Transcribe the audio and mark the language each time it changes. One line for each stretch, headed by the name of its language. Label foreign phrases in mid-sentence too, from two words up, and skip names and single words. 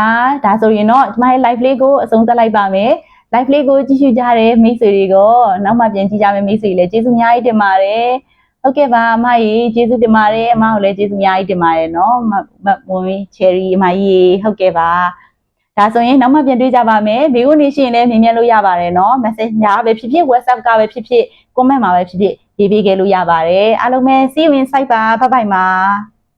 Burmese: ဒါဆိုရင်တော့ကျမရဲ့ live လေးကိုအဆုံးသတ်လိုက်ပါမယ် live လေးကိုကြည့်ရှုကြတဲ့မိတ်ဆွေတွေကနောက်မှပြန်ကြည့်ကြမယ့်မိတ်ဆွေတွေလည်းကျေးဇူးအများကြီးတင်ပါတယ်ဟုတ်ကဲ့ပါအမကြီးကျေးဇူးတင်ပါတယ်အမကိုလည်းကျေးဇူးအများကြီးတင်ပါတယ်နော်မဝင်ချယ်ရီအမကြီးဟုတ်ကဲ့ပါဒါဆိုရင်နောက်မှပြန်တွေ့ကြပါမယ်ဘေးကနေရှိရင်လည်းမြင်မြင်လို့ရပါတယ်နော် message ညာပဲဖြစ်ဖြစ် WhatsApp ကပဲဖြစ်ဖြစ် comment မှာပဲဖြစ်ဖြစ်ရေးပေးခဲ့လို့ရပါတယ်အားလုံးပဲ
English: see you in site
Burmese: ပါဘိုင်ဘိုင်ပါ